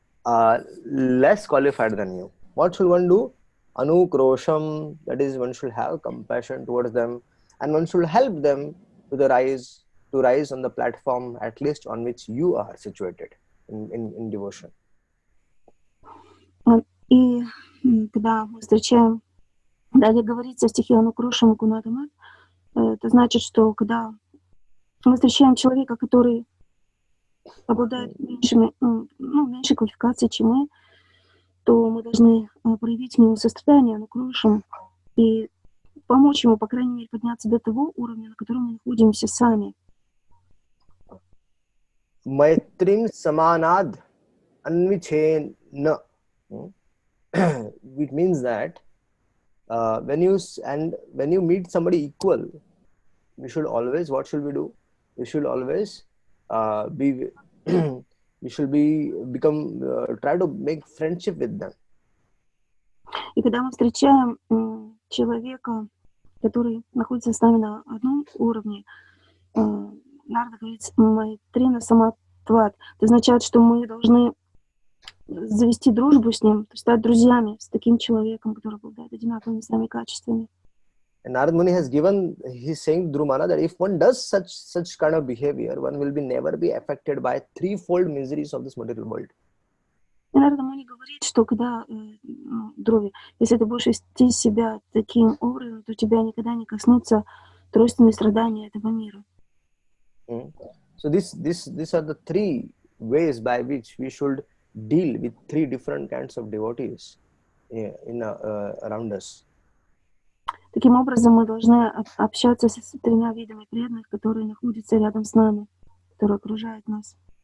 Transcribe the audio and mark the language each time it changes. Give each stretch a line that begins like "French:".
English: less qualified than you. What should one do? Anukrosham, that is, one should have compassion towards them, and one should help them to rise on the platform at least on which you are situated in devotion.
Russian: И когда мы встречаем, далее говорится в стихе Анукрошам Гунадамат, это значит, что когда мы встречаем человека, который обладает меньшей квалификацией, чем мы, то мы должны проявить к нему сострадание, Анукрошам, и помочь ему, по крайней мере, подняться до того уровня, на котором мы находимся сами.
Sanskrit: Maitrim samanad anvichena.
English: It means that when you meet somebody equal, we should always, what should we do? We should always try to make friendship with them.
Russian: И когда мы встречаем человека, который находится с нами на одном уровне, Нарда говорит, Майтрина Саматват, это означает, что мы должны завести дружбу с ним, стать друзьями с таким человеком, который обладает одинаковыми с нами качествами.
English: And Narad Muni has given, he's saying Drumana, that if one does such kind of behavior, one will never be affected by threefold miseries of this material world.
Russian: И Нарада Муни говорит, что когда, Друви, если ты будешь вести себя таким образом, то тебя никогда не коснутся тройственные страдания этого мира.
English: So these are the three ways by which we should deal with three different kinds of devotees around us.
Russian: Таким образом, мы должны общаться с тремя видами преданных, которые находятся рядом с нами, которые окружают нас.